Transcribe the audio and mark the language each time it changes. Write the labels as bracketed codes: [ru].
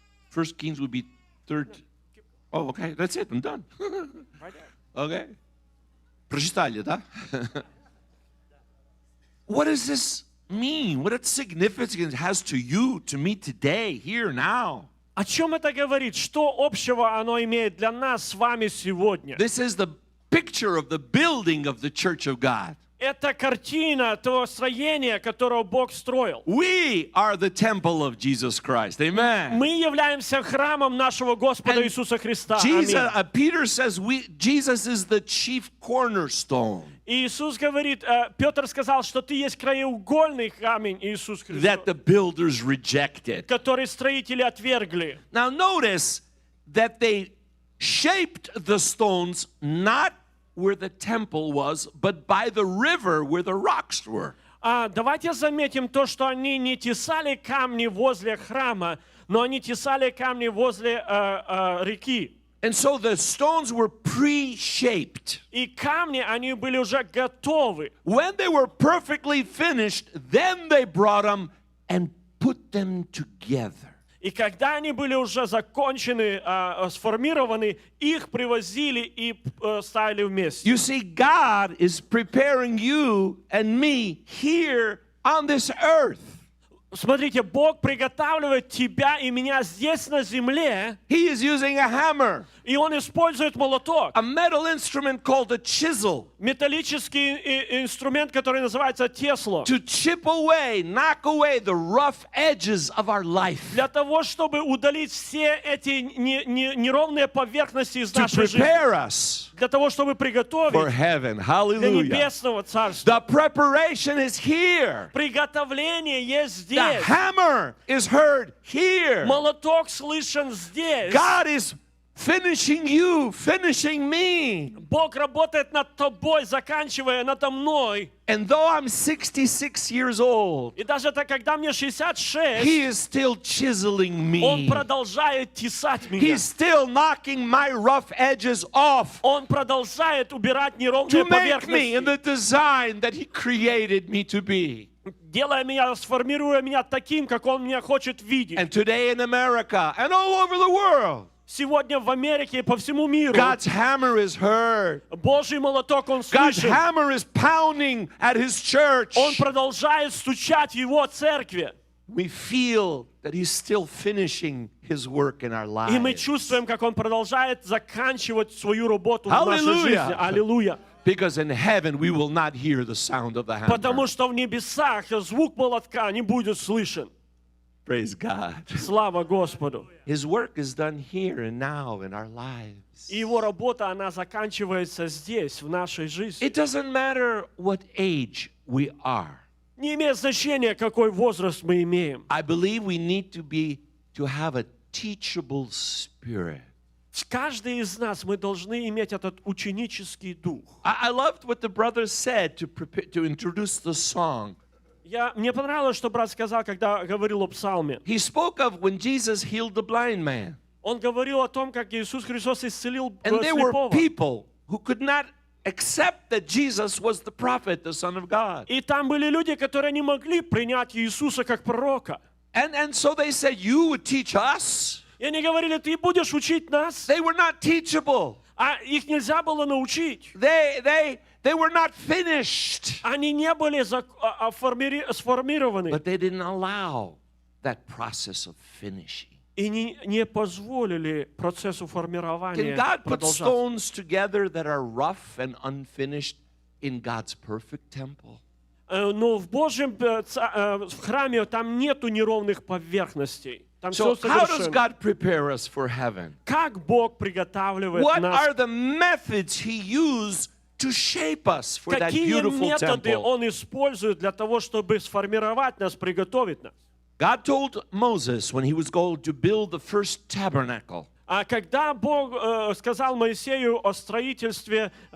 [en] First Kings would be third. Oh, okay, that's it, I'm done. Okay. [ru] Прочитали, да? [en] What does this mean? What significance has to you, to me today, here, now? [ru] О чем это говорит? Что общего оно имеет для нас с вами сегодня? [en] This is the picture of the building of the church of God. [ru] Это картина того строения, которое Бог строил. [en] We are the temple of Jesus Christ. Amen. [ru] Мы являемся храмом нашего Господа [en] And [ru] Иисуса Христа. [en] Jesus, [ru] Аминь. [en] Peter says Jesus is the chief cornerstone [ru] И Иисус говорит, Петр сказал, что ты есть краеугольный камень, Иисус Христос, [en] that the builders rejected. [ru] который строители отвергли. [en] Now notice that they shaped the stones not where the temple was, but by the river where the rocks were. [ru] Давайте заметим то, что они не тесали камни возле храма, но они тесали камни возле реки. [en] And so the stones were pre-shaped. [ru] И камни, они были уже готовы. [en] When they were perfectly finished, then they brought them and put them together. [ru] И когда они были уже закончены, сформированы, их привозили и ставили вместе. [en] You see, God is preparing you and me here on this earth. [ru] Смотрите, Бог приготавливает тебя и меня здесь на земле, [en] He is using a hammer, [ru] и Он использует молоток, [en] a metal instrument called a chisel, [ru] металлический инструмент, который называется тесло, [en] to chip away, knock away the rough edges of our life, [ru] для того, чтобы удалить все эти неровные поверхности из [en] to [ru] нашей жизни, [en] prepare us [ru] для того, чтобы [en] for [ru] приготовить [en] heaven. [ru] для [en] Hallelujah. [ru] небесного царства. [en] The preparation is here. [ru] Приготовление есть [en] The [ru] здесь. [en] hammer is heard here. [ru] Молоток слышен здесь. [en] God is finishing you, finishing me. [ru] Бог работает над тобой, заканчивая надо мной. [en] And though I'm 66 years old, [ru] И даже когда мне 66, [en] He is still chiseling [ru] Он [en] me. [ru] продолжает тесать меня. [en] He's still knocking my rough edges off [ru] Он продолжает убирать неровные [en] to make me in the design that He created me to be. [ru] делая меня, сформируя меня таким, как Он меня хочет видеть. [en] And today in America and all over the world, [ru] Сегодня в Америке и по всему миру [en] God's hammer is heard. [ru] Божий молоток Он [en] God's [ru] слышит. [en] hammer is pounding at His church. [ru] Он продолжает стучать в Его церкви. [en] We feel that He's still finishing His work in our [ru] И мы [en] lives. [ru] чувствуем, как Он продолжает заканчивать свою работу в нашей жизни. [en] Hallelujah. [ru] Аллилуйя. [en] Because in heaven we will not hear the sound of the hammer. [ru] Потому что в небесах звук молотка не будет слышен. [en] Praise God. [ru] Слава Господу. [en] His work is done here and now in our lives. [ru] И его работа, она заканчивается здесь, в нашей жизни. [en] It doesn't matter what age we are. [ru] Не имеет значения, какой возраст мы имеем. [en] I believe we need to have a teachable spirit. [ru] Каждый из нас, мы должны иметь этот ученический дух. [en] I loved what the brother said to introduce the song. [ru] Мне понравилось, что брат сказал, когда говорил о псалме. [en] He spoke of when Jesus healed the blind man. [ru] Он говорил о том, как Иисус Христос исцелил [en] And there were [ru] слепого. [en] people who could not accept that Jesus was the prophet, the Son of God. [ru] И там были люди, которые не могли принять Иисуса как пророка. [en] And so they said, you would teach us? [ru] И они говорили, ты будешь учить нас? [en] They were not teachable. [ru] А их нельзя было научить. [en] They were not finished. [ru] Они не были сформированы. [en] But they didn't allow that process of finishing. [ru] И не позволили процессу [en] Can [ru] формирования [en] God put [ru] продолжаться. [en] stones together that are rough and unfinished in God's perfect temple? [ru] Но в Божьем в храме там нету неровных поверхностей. Там [en] So [ru] все [en] how does [ru] совершенно. [en] God prepare us for heaven? [ru] Как Бог приготавливает [en] What [ru] нас? [en] are the methods He used to shape us for that [ru] Какие [en] beautiful [ru] методы [en] temple? [ru] Он использует для того, чтобы сформировать нас, приготовить нас? [en] God told Moses when he was going to build the first tabernacle. [ru] А когда Бог сказал Моисею о строительстве